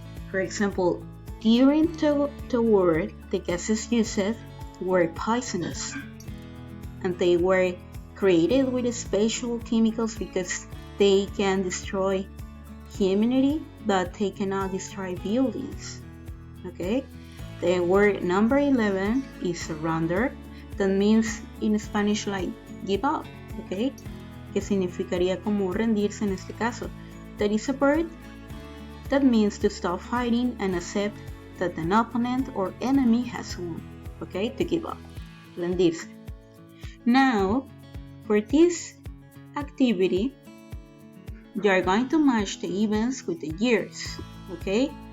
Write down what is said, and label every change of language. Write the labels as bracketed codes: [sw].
[en] For example, during the war, the gases used were poisonous, and they were created with special chemicals because they can destroy humanity, but they cannot destroy buildings. Okay? The word number 11 is surrender. That means in Spanish like give up. Okay? [es] Que significaría como rendirse en este caso. [en] That is a verb that means to stop fighting and accept that an opponent or enemy has won. Okay? To give up. Rendirse. Now, for this activity, you are going to match the events with the years. Okay?